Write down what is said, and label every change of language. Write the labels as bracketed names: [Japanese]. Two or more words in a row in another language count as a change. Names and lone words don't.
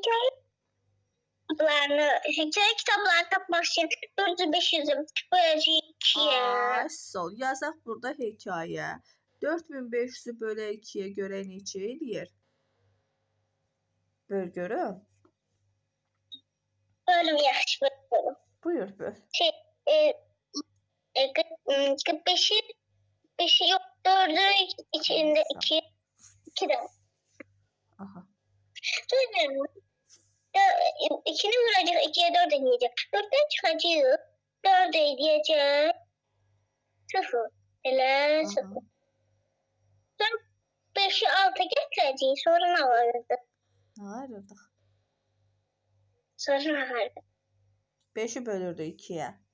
[Azerbaijani] Hekayə kitablarını tapmaq üçün 4500-ü böləcəyik 2-yə. Sol, yazaq burada hekayə. 4500-ü bölək 2-yə görə neçə eləyir? Böl görüm. Bölüm yaxşı bölüm. Buyur, böl. [Turkish] 45'i yok, 4'ü içinde 2'den. [Azerbaijani] Aha. 2'ni vuracak, 2'ye 4 eləyəcək. 4'dən çıxacaq, 4 eləyəcək. 0. Elə 0. Sonra 5'i 6'a gətirəcək, sonra nə vardı? Nə ayırırdıq? Sonra nə vardı? 5'i bölürdü 2'yə.